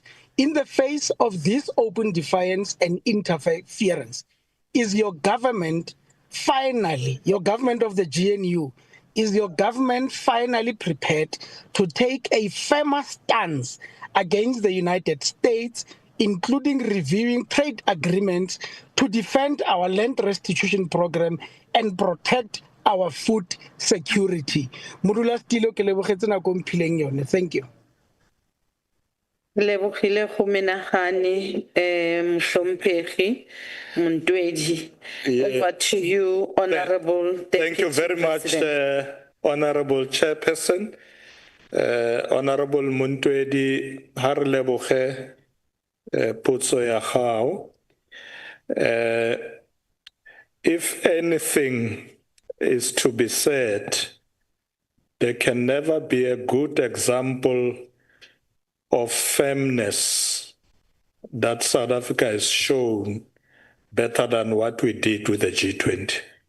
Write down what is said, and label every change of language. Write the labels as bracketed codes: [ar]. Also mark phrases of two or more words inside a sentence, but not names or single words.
[en] In the face of this open defiance and interference, is your government finally, your government of the GNU, is your government finally prepared to take a firmer stance against the United States, including reviewing trade agreements to defend our land restitution program and protect our food security? [tn] Modulasetilo ke lebogetse nako mphileng yone. [en] Thank you. [tn] Lebogile go menagane [zu] Mhlomphegi Montwedi. [en] Over to you, Honorable Deputy Thank you very much, Honorable Chairperson. Honorable Montwedi, [tn] ha re leboge potso ya gago. [en] If anything is to be said, there can never be a good example of firmness that South Africa has shown better than what we did with the G20.